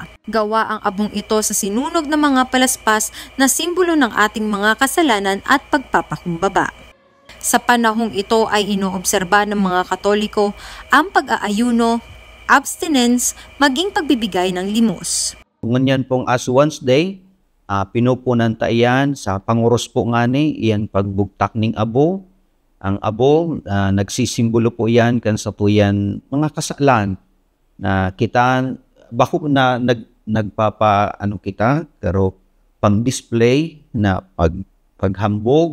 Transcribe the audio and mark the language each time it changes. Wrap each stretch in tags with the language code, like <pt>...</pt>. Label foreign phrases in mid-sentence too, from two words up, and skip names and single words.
<tl>Gawa ang abong ito sa sinunog ng mga palaspas na simbolo ng ating mga kasalanan at pagpapakumbaba. Sa panahong ito ay inoobserba ng mga Katoliko ang pag-aayuno, abstinence, maging pagbibigay ng limos.</tl> <bik>Ngunyan pong</bik> <en>Ash Wednesday,</en> <bik>pinupunan ta iyan sa panguros po ngani, iyan pagbugtak ning abo. Ang abo, nagsisimbolo po yan kan sa po yan mga kasalan na kita, bako na kita, pero pang-display na paghambog</bik>